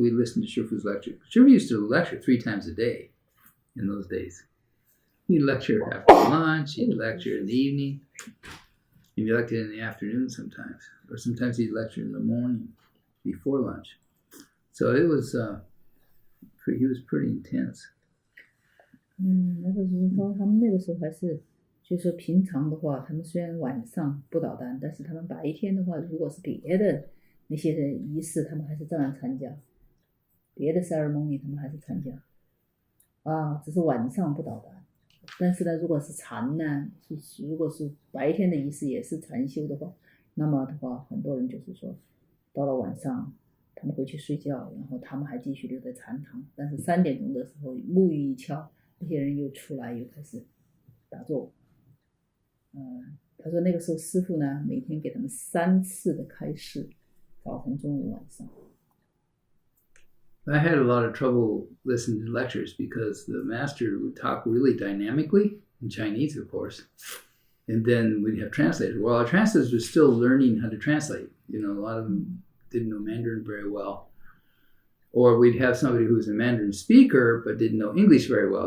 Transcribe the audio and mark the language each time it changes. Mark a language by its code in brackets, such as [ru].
[en] We listened to Shifu's lecture. Shifu used to lecture 3 times a day in those days. He'd lecture after lunch, he'd lecture in the evening, he'd lecture in the afternoon sometimes. Or sometimes he'd lecture in the morning before lunch. So it was, he was pretty intense. [zh] 那个时候他们那个时候还是就是说平常的话，他们虽然晚上不捣蛋，但是他们白天的话，如果是别的那些仪式，他们还是照样参加，别的 ceremony 他们还是参加，只是晚上不捣蛋。但是呢，如果是禅呢，如果是白天的仪式也是禅修的话，那么的话，很多人就是说，到了晚上他们回去睡觉，然后他们还继续留在禅堂，但是3点钟的时候木鱼一敲，那些人又出来又开始打坐。他说那个时候师父呢，每天给他们3次的开示，早晨、中午、晚上。 [en] I had a lot of trouble listening to lectures because the master would talk really dynamically, in Chinese, of course. And then we'd have translators. Well, our translators were still learning how to translate. A lot of them didn't know Mandarin very well. Or we'd have somebody who was a Mandarin speaker but didn't know English very well.